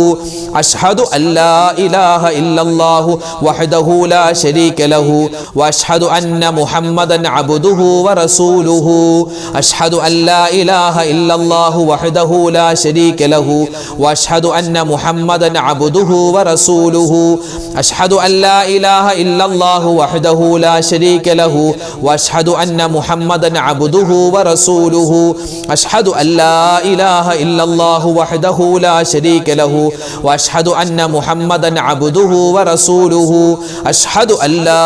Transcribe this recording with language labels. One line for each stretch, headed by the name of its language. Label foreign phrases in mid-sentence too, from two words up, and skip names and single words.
Arabic: أشهد أن لا إله إلا الله وحده لا شريك له وأشهد أن محمدا عبده ورسوله. أشهد أن لا إله إلا الله وحده لا شريك له وأشهد أن محمدا عبده ورسوله. أشهد أن لا لا إله إلا الله وحده لا شريك له وأشهد أن محمدا عبده ورسوله أشهد أن لا إله إلا الله وحده لا شريك له وأشهد أن محمدا عبده ورسوله أشهد أن لا